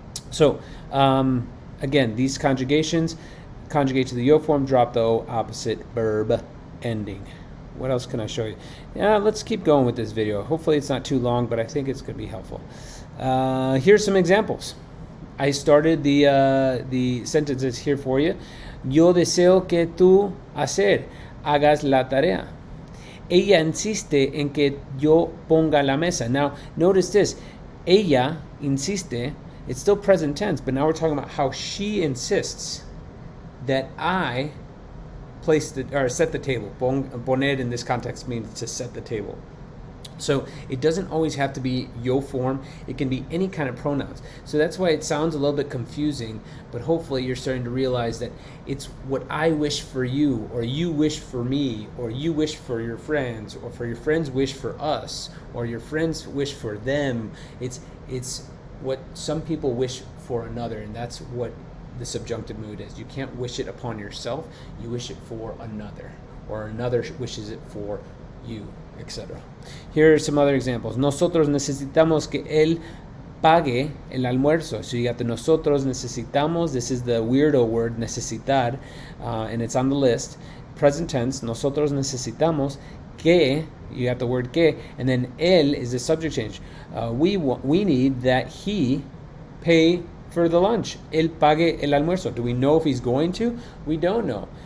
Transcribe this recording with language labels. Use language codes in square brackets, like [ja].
[en] So again, these conjugations conjugate to the yo form, drop the o, opposite verb ending. What else can I show you? Yeah, let's keep going with this video. Hopefully it's not too long, but I think it's going to be helpful. Here's some examples. I started the sentences here for you. [es] Yo deseo que tú hagas la tarea. Ella insiste en que yo ponga la mesa. [en] Now, notice this. [es] Ella insiste. [en] It's still present tense, but now we're talking about how she insists that I set the table. Poner in this context means to set the table. So it doesn't always have to be yo form. It can be any kind of pronouns. So that's why it sounds a little bit confusing, but hopefully you're starting to realize that it's what I wish for you, or you wish for me, or you wish for your friends, or for your friends wish for us, or your friends wish for them. It's what some people wish for another, and that's what the subjunctive mood is. You can't wish it upon yourself, you wish it for another, or another wishes it for you, etc. Here are some other examples. [es] Nosotros necesitamos que él pague el almuerzo. [en] So you got the [es] nosotros necesitamos. [en] This is the weirdo word, necesitar, and it's on the list. Present tense, [es] nosotros necesitamos que, [en] you got the word que, and then él is the subject change. We need that he pay for the lunch. [es] Él pague el almuerzo. [en] Do we know if he's going to? We don't know.